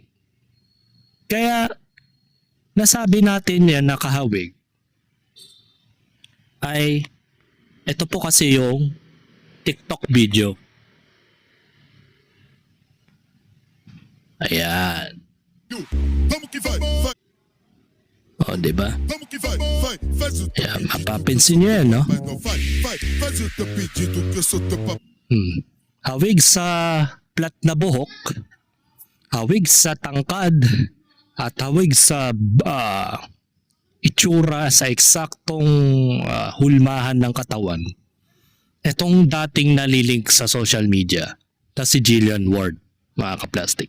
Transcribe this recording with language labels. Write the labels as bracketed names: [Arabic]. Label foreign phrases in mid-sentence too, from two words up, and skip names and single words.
[Filipino] Kaya nasabi natin yan na kahawig ay ito po kasi yung TikTok video. Ayan. [Portuguese] Vamos que vai, vai. [Filipino] O, di ba? [Portuguese] Vamos que vai, vai. Faz o teu [Filipino] Ayan, [Portuguese] pedido. [Filipino] mapapansin nyo yan, no? [Portuguese] Mas não vai, vai. Faz o teu pedido que eu sou teu papai. [Filipino] Hawig sa plat na buhok, hawig sa tangkad, at hawig sa itsura sa eksaktong hulmahan ng katawan. Itong dating nalilink sa [English] social media [Filipino] na si Jillian Ward, mga ka-plastic.